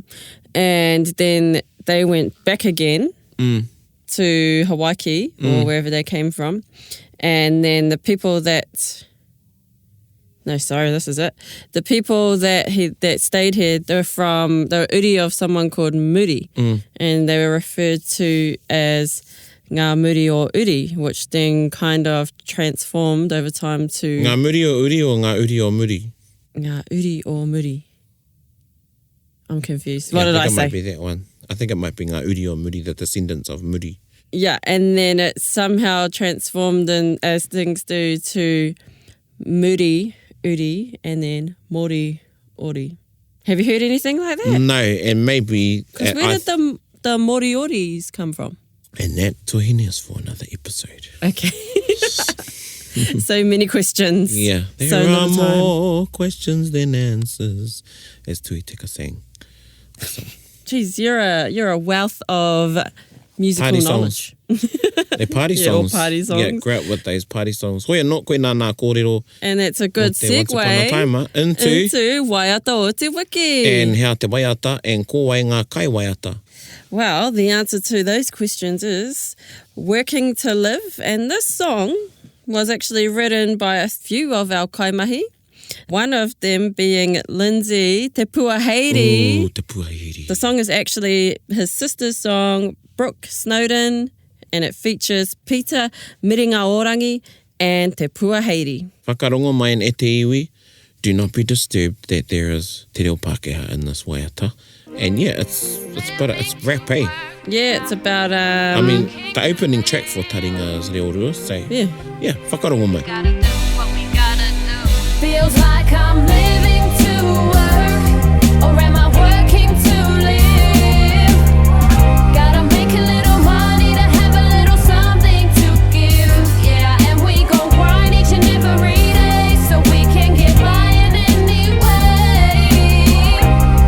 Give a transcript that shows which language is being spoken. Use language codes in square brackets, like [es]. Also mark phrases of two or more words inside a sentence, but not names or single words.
[en] And then they went back again to Hawaii or wherever they came from. And then the people that... No, sorry, this is it. The people that stayed here, they were uri of someone called Muri, and they were referred to as [mi] ngā muri o uri, [en] which then kind of transformed over time to... [mi] Ngā muri o uri [en] or [mi] ngā uri o muri? [en] Ngā uri o muri. I'm confused. What did I say? I think it might be that one. I think it might be [mi] ngā uri o muri, [en] the descendants of Muri. Yeah, and then it somehow transformed as things do to Muri, uri, and then mori, ori. Have you heard anything like that? No, and maybe... Because where did the Morioris come from? And that tuhine is for another episode. Okay. So many questions. Yeah. So There are little time. more questions than answers, as Tui Tika sang. Jeez, you're a wealth of musical Party knowledge. They're party Yeah, all songs. party songs. Yeah, grew up with those party songs. [mi] Hoia no koe nā kōrero. [en] And that's a good [mi] o te [en] Once Upon a segue [mi] Taima [en] into [mi] Waiata o Te Wheke. [en] And hea [mi] te waiata, [en] and ko [mi] wai ngā kai waiata. [en] Well, the answer to those questions is Working to Live. And this song was actually written by a few of our kaimahi. One of them being Lindsay Te Puaheiri. Ooh, te puaheiri. The song is actually his sister's song, Brooke Snowden, and it features Peter Miringaorangi and Te Puaheiri. Whakarongo mai in e te iwi, do not be disturbed that there is [mi] te reo Pākehā [en] in this waiata. And yeah, it's rap, eh? Yeah, it's about... I mean, the opening track for Taringa is [mi] Reo Rua, [en] so yeah, [mi] whakarongo mai. [en] Feels like I'm living to work, or am I working to live? Gotta make a little money to have a little something to give. Yeah, and we go grind each and every day so we can get by in any way.